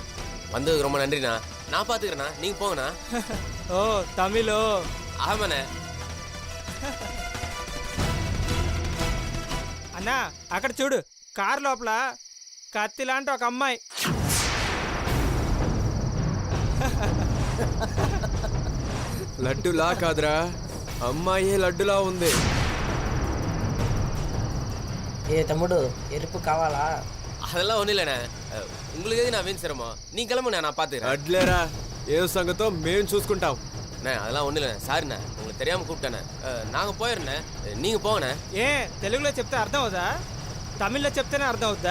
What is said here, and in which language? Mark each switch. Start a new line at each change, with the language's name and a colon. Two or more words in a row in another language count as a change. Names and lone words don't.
Tamil: வந்ததுக்கு ரொம்ப நன்றிண்ணா, நான் பாத்துக்கிறேண்ணா, நீங்க போங்கண்ணா.
Telugu: ఓ తమిళో
Tamil: ஆமாண்ணே.
Telugu: అన్నా అక్కడ చూడు కార్ లోపల కత్తి లాంటి ఒక అమ్మాయి. లడ్డులా కాదురా, అమ్మాయి లడ్డులా ఉంది. ఏ తమ్ముడు ఎరుపు కావాలా?
Tamil: அதெல்லாம் ஒன்றும் இல்லைண்ணே, உங்களுக்கு எது நான் வீண் சிரமம், நீ கிளம்புண்ணே, நான் பார்த்துக்கிறேன்.
Telugu: అడ్లేరా, ఏ సంగతో మేము చూసుకుంటాం.
Tamil: அண்ணே அதெல்லாம் ஒன்றும் இல்லைண்ணே, சாரிண்ணே, உங்களுக்கு தெரியாமல் கூப்பிட்டேண்ணே. நாங்கள் போயிடுண்ணே, நீங்கள் போங்கண்ணே.
Telugu: ఏ తెలుగులో చెప్తే అర్థం అవుదా? తమిళ్లో చెప్తేనే అర్థం అవుద్దా?